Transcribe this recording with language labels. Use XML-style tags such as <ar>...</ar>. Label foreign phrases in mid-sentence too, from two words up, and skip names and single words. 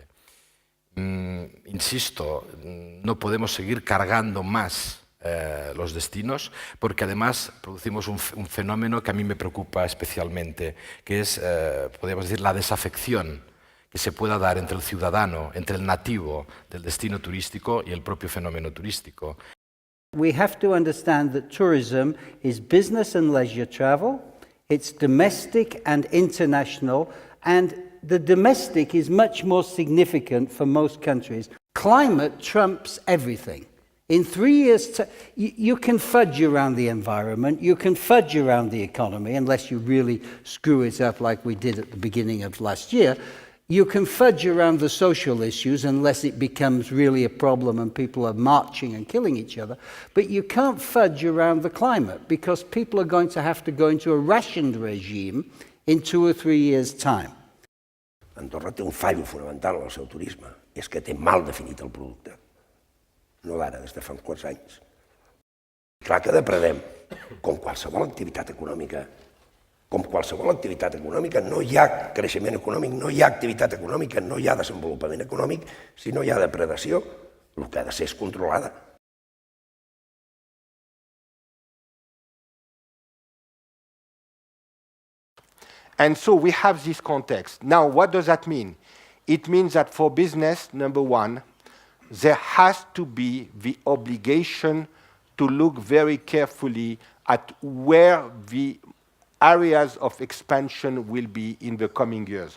<es>Insisto, no podemos seguir cargando más los destinos, porque además producimos un fenómeno que a mí me preocupa especialmente, que es, podríamos decir, la desafección que se pueda dar entre el ciudadano, entre el nativo del destino turístico y el propio fenómeno turístico.</es> <en>We have to understand that tourism is business and leisure travel, it's domestic and international, and the domestic is much more significant for most countries. Climate trumps everything. In 3 years, you can fudge around the environment, you can fudge around the economy, unless you really screw it up like we did at the beginning of last year. You can fudge around the social issues unless it becomes really a problem and people are marching and killing each other. But you can't fudge around the climate because people are going to have to go into a rationed regime in 2 or 3 years' time.</en> <ca>Andorra té un fallo fonamental en el seu turisme, és que té mal definit el producte. No d'ara, des de fa uns quants anys. Clar que depredem, com qualsevol activitat econòmica. Com qualsevol activitat econòmica, no hi ha creixement econòmic, no hi ha activitat econòmica, no hi ha desenvolupament econòmic, si no hi ha depredació, el que ha de ser és controlada.</ca> <en>And so we have this context. Now, what does that mean? It means that for business, number one, there has to be the obligation to look very carefully at where the areas of expansion will be in the coming years.</en>